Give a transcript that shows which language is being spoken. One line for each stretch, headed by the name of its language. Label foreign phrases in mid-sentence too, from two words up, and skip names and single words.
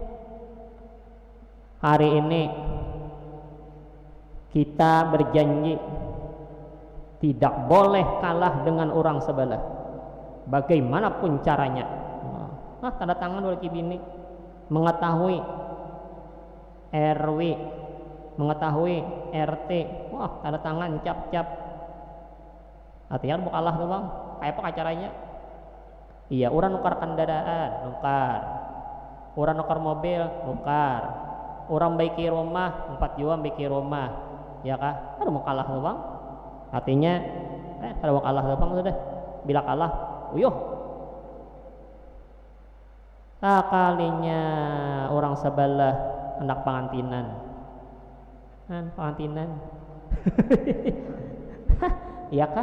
Indonesian: Hari ini kita berjanji tidak boleh kalah dengan orang sebelah bagaimanapun caranya.
Banjar: Tanda tangan oleh bini, mengetahui RW, mengetahui RT, wah tanda tangan cap artinya mau kalah tuh bang, kayak apa caranya? Iya, orang nukar kendaraan, nukar, orang nukar mobil, nukar, orang baiki rumah, 4 jual baiki rumah, ya kah? Ada mau kalah tuh bang? Artinya kalau mau kalah bang sudah bila kalah uyuh kalinya orang sebelah anak pengantinan iya kah?